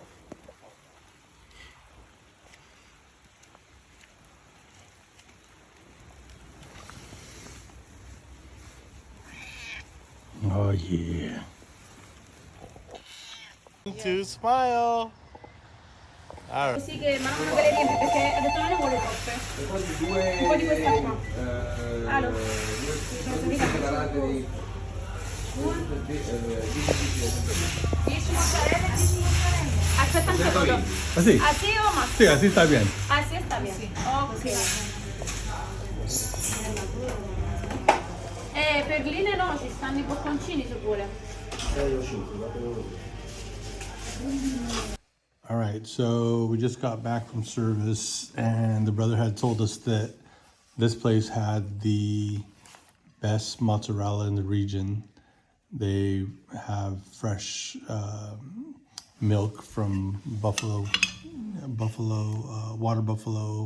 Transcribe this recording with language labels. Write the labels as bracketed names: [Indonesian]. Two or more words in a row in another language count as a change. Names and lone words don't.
[English] Oh yeah. To smile. All right. [Italian] Sì, che ma non ve le riempie perché ha detto non ne vuole troppe. Un po' di questa qua. Allora. Aspetta un secondo. [Spanish] Así. Así o más? Sí, así está bien. Así está bien. Ok. [Italian] Perline no, ci stanno i bocconcini se vuole. [English] All right, so we just got back from service, and the brother had told us that this place had the best mozzarella in the region. They have fresh milk from water buffalo.